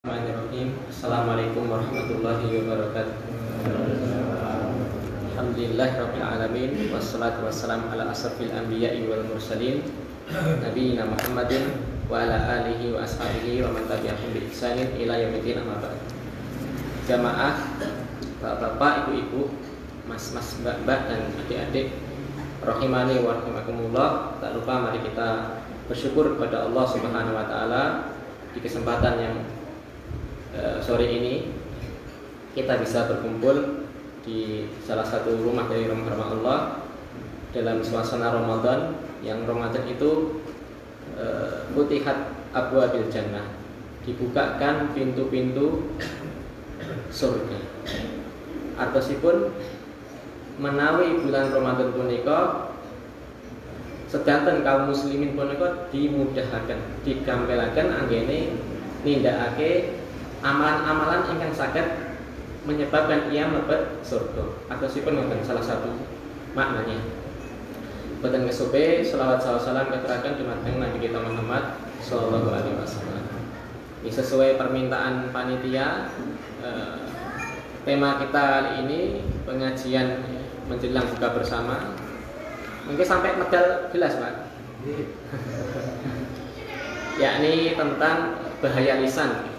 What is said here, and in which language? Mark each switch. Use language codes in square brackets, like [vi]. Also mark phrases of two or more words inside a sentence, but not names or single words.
[ar] بسم الله الرحمن الرحيم. السلام عليكم ورحمة الله وبركاته. الحمد لله رب العالمين والصلاة والسلام على أشرف الأنبياء والمرسلين نبينا محمد وعلى آله وأصحابه ومن تبعهم بإحسان إلى يوم أما بعد. [id] Jamaah, bapak-bapak, ibu-ibu, mas-mas, mbak-mbak dan adik-adik [ar] رحمني ورحمكم الله. [id] Tak lupa mari kita bersyukur kepada [ar] الله سبحانه وتعالى [id] di kesempatan yang sore ini kita bisa berkumpul di salah satu rumah dari rumah Allah dalam suasana Ramadan, yang Ramadan itu [ar] فتحت أبواب الجنة, [id] dibukakan pintu-pintu surga. [jv] Artosipun menawi bulan Ramadan punika sedanten kaum muslimin punika dimudahaken, digampelaken anggene nindakake amalan-amalan ingkang saged menyebabkan ia mlebet surga. Atosipun wonten salah satu maknanya. Boten kesupe selawat salam katuraken dumateng Nabi kita Muhammad [ar] صلى الله عليه وسلم. [id] Ini sesuai permintaan panitia, tema kita kali ini pengajian menjelang buka bersama. Mungkin sampai medal jelas, Pak. Yakni tentang bahaya lisan.